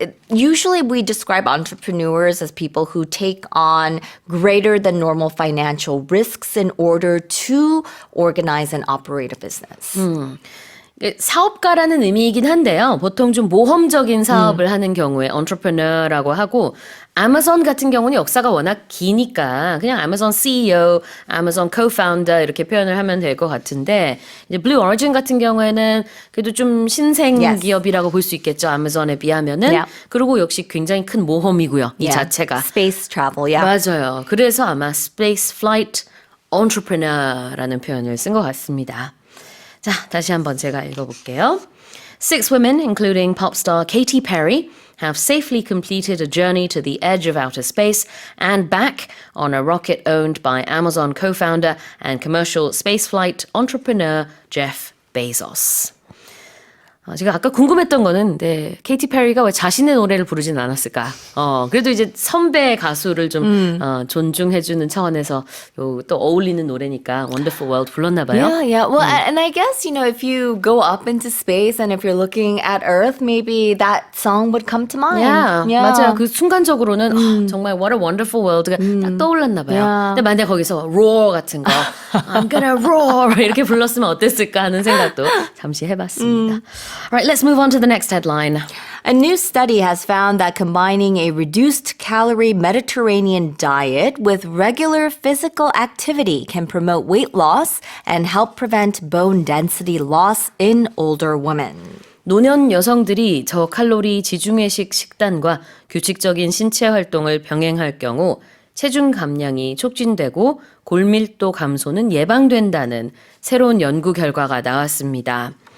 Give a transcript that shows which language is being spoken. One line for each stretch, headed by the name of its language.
English: Usually we describe entrepreneurs as people who take on greater than normal financial risks in order to organize and operate a business.
Korean: 사업가라는 의미이긴 한데요. 보통 좀 모험적인 사업을 하는 경우에 entrepreneur라고 하고 아마존 같은 경우는 역사가 워낙 기니까 그냥 아마존 CEO, 아마존 co-founder 이렇게 표현을 하면 될 것 같은데 이제 Blue Origin 같은 경우에는 그래도 좀 신생
English: Yes.
Korean: 기업이라고 볼 수 있겠죠. 아마존에 비하면은.
English: Yeah.
Korean: 그리고 역시 굉장히 큰 모험이고요. 이 자체가.
English: Space travel, yeah.
Korean: 맞아요. 그래서 아마 Space Flight Entrepreneur라는 표현을 쓴 것 같습니다. 자, 다시 한번 제가 읽어볼게요.
English: 6 women, including pop star Katy Perry, have safely completed a journey to the edge of outer space and back on a rocket owned by Amazon co-founder and commercial spaceflight entrepreneur Jeff Bezos.
Korean: 제가 아까 궁금했던 거는 케이티 페리가 왜 자신의 노래를 부르진 않았을까? 그래도 이제 선배 가수를 좀 존중해주는 차원에서 또 어울리는 노래니까 Wonderful World 불렀나 봐요.
English: Yeah. Well, and I guess, if you go up into space and if you're looking at Earth, maybe that song would come to mind.
Korean: Yeah. 맞아요. 그 순간적으로는 정말 What a Wonderful World가 딱 떠올랐나 봐요.
English: Yeah.
Korean: 근데 만약에 거기서 roar 같은 거
English: I'm gonna roar
Korean: 이렇게 불렀으면 어땠을까 하는 생각도 잠시 해봤습니다.
English: All right, let's move on to the next headline. A new study has found that combining a reduced calorie Mediterranean diet with regular physical activity can promote weight loss and help prevent bone density loss in older women.
Korean: 노년 여성들이 저칼로리 지중해식 식단과 규칙적인 신체 활동을 병행할 경우 체중 감량이 촉진되고 골밀도 감소는 예방된다는 새로운 연구 결과가 나왔습니다.